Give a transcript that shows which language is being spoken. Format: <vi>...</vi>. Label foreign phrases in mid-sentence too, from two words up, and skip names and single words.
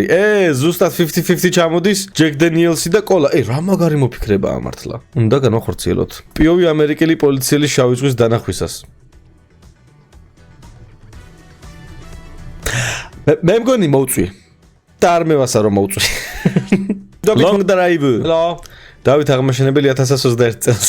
<ka>ზუსტად 50-50 ჩამოდის ჯეკ დენიელსი და კოლა. რა მაგარი მოფიქრებაა მართლა. უნდა განვახორციელოთ. პიოვი ამერიკელი პოლიციელის შავი ზღვის დანახვისას. მე მგონი მოვწვი. და არ მევასა რომ მოვწვი.</ka> <en>Long drive. Hello.</en> <ka>დავით აღმაშენებელი 1021 წელს.</ka>